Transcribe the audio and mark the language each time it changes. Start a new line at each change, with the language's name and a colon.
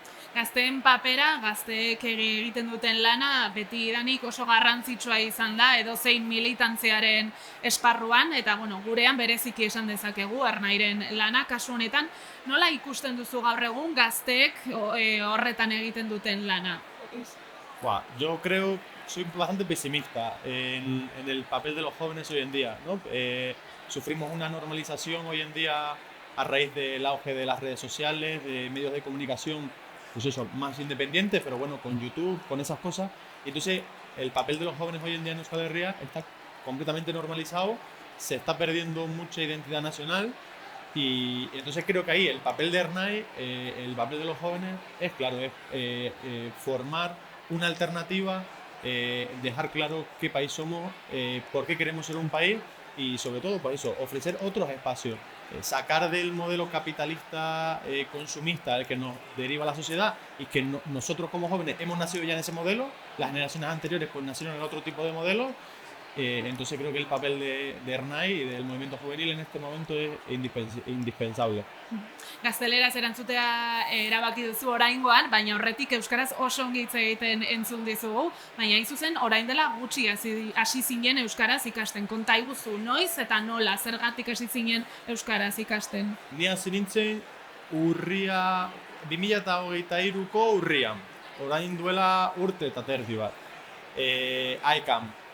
Basque: Gazteen papera, gazteek egiten duten lana, beti idanik oso garrantzitsua izan da, edozein militantziaren esparruan, eta bueno, gurean bereziki esan dezakegu, ernairen lana, kasu honetan, nola ikusten duzu gaur egun gazteek horretan egiten duten lana?
Spanish: Yo creo, soy bastante pesimista en el papel de los jóvenes hoy en día, ¿no? Sufrimos una normalización hoy en día a raíz del auge de las redes sociales, de medios de comunicación, pues eso, más independientes, pero bueno, con YouTube, con esas cosas. Y entonces el papel de los jóvenes hoy en día en Euskal Herria está completamente normalizado, se está perdiendo mucha identidad nacional y entonces creo que ahí el papel de Ernai, el papel de los jóvenes es claro, es formar una alternativa, dejar claro qué país somos, por qué queremos ser un país y sobre todo por eso, ofrecer otros espacios. Sacar del modelo capitalista consumista al que nos deriva la sociedad y que nosotros como jóvenes hemos nacido ya en ese modelo, las generaciones anteriores pues nacieron en otro tipo de modelo, entonces creo que el papel de Ernai y del movimiento juvenil en este momento es indispensable.
Basque: Gazteleraz erantzutea erabaki duzu oraingoan, baina horretik euskaraz oso ongi hitz egiten entzun dizugu, baina hain zuzen orain dela gutxi hasi zinen euskaraz ikasten. Konta iguzu, noiz eta nola, zergatik hasi zinen euskaraz ikasten? Ni hasi nintzen urria, 2023ko urrian, orain duela urte eta terdi bat, AECAM.